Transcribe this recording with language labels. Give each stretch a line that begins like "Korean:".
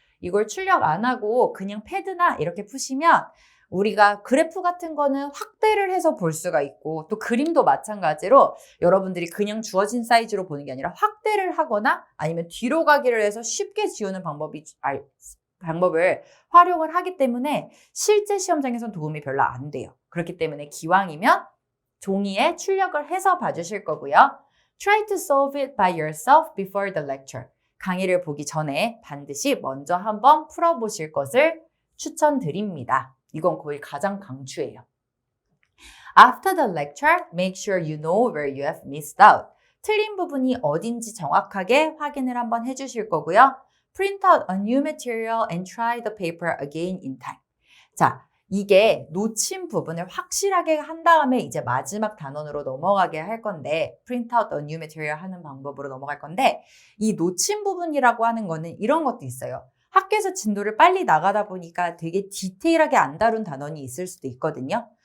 Korean: 이걸 출력 안 하고 그냥 패드나 이렇게 푸시면 우리가 그래프 같은 거는 확대를 해서 볼 수가 있고 또 그림도 마찬가지로 여러분들이 그냥 주어진 사이즈로 보는 게 아니라 확대를 하거나 아니면 뒤로 가기를 해서 쉽게 지우는 방법을 활용을 하기 때문에 실제 시험장에서는 도움이 별로 안 돼요. 그렇기 때문에 기왕이면 종이에 출력을 해서 봐주실 거고요.
English: Try to solve it by yourself before the lecture.
Korean: 강의를 보기 전에 반드시 먼저 한번 풀어보실 것을 추천드립니다. 이건 거의 가장 강추예요.
English: After the lecture, make sure you know where you have missed out.
Korean: 틀린 부분이 어딘지 정확하게 확인을 한번 해주실 거고요.
English: Print out a new material and try the paper again in time.
Korean: 자, 이게 놓친 부분을 확실하게 한 다음에 이제 마지막 단원으로 넘어가게 할 건데
English: print out a new material
Korean: 하는 방법으로 넘어갈 건데 이 놓친 부분이라고 하는 거는 이런 것도 있어요. 학교에서 진도를 빨리 나가다 보니까 되게 디테일하게 안 다룬 단원이 있을 수도 있거든요.